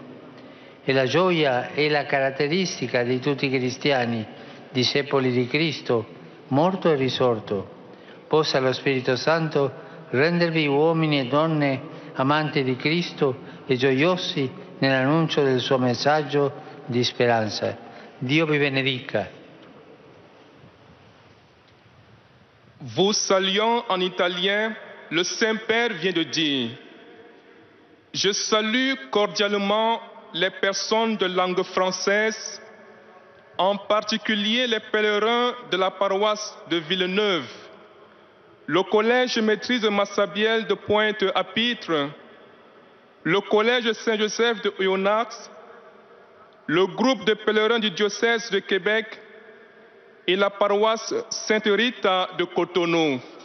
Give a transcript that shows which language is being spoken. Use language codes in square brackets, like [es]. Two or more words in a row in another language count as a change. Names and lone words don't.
[it] E la gioia è la caratteristica di tutti I cristiani, discepoli di Cristo, morto e risorto. Possa lo Spirito Santo rendervi uomini e donne amanti di Cristo e gioiosi nell'annuncio del suo messaggio di speranza. Dio vi benedica. [fr] Vous saluant en italien, le Saint-Père vient de dire « Je salue cordialement les personnes de langue française, en particulier les pèlerins de la paroisse de Villeneuve, le collège maîtrise de Massabielle de Pointe-à-Pitre, le collège Saint-Joseph de Oyonnax, le groupe de pèlerins du diocèse de Québec et la paroisse Sainte-Rita de Cotonou.